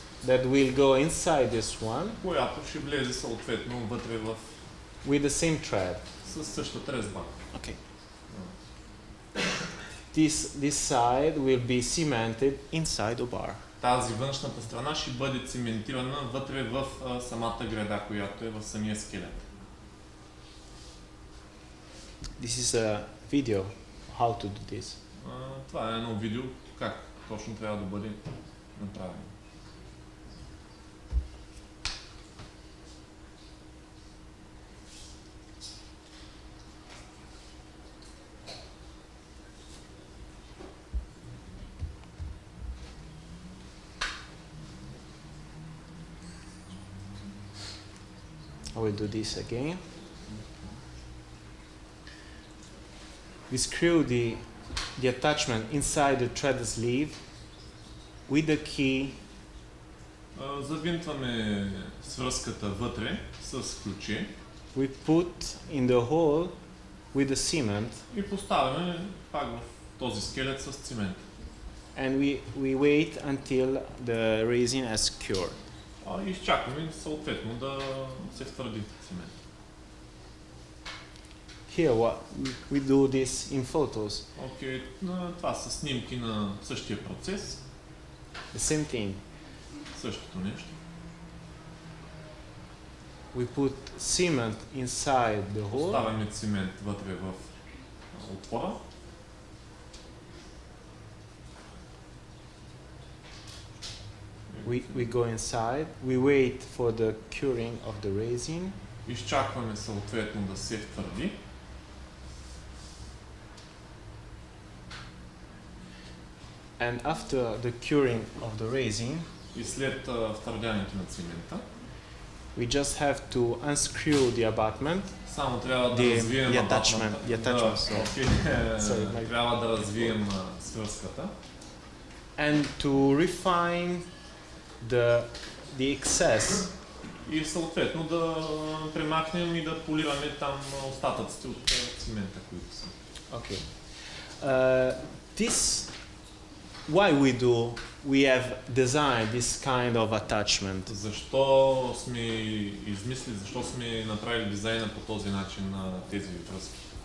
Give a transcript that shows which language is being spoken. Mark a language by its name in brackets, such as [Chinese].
[English] that will go inside this one [Bulgarian] която ще влезе съответно вътре [English] with the same thread. [Bulgarian] с същата резба. Okay. [English] This side will be cemented inside the bar. [Bulgarian] Тази външната страна ще бъде циментирана вътре в самата града, която е в самия скелет. [English] This is a video how to do this. [Bulgarian] Това е едно видео как точно трябва да бъде направено. [English] I will do this again. We screw the attachment inside the thread sleeve with the key. [Bulgarian] Завинтваме свръзката вътре с ключи. [English] We put in the hole with the cement. [Bulgarian] И поставяме пак в този скелет с цимент. [English] And we wait until the resin has cured. [Bulgarian] И изчакваме съответно да се втвърди цимент. [English] Here we do this in photos. [Bulgarian] Окей, това са снимки на същия процес. [English] The same thing. [Bulgarian] Същото нещо. [English] We put cement inside the hole. [Bulgarian] Поставяме цимент вътре в отвора. [English] We go inside. We wait for the curing of the resin. [Bulgarian] Изчакваме съответно да се втвърди. [English] And after the curing of the resin, [Bulgarian] И след втвърдянето на цимента, [English] we just have to unscrew the abutment. [Bulgarian] само трябва да [English] The [Bulgarian] развием [English] attachment. The attachment. Sorry, [Bulgarian] трябва да развием свръзката. [English] And to refine the excess. [Bulgarian] И съответно да премахнем и да полираме там остатъците от цимента, които са. [English] Okay. This why we do we have designed this kind of attachment? [Bulgarian] Защо сме измислили, защо сме направили дизайна по този начин на тези връзки?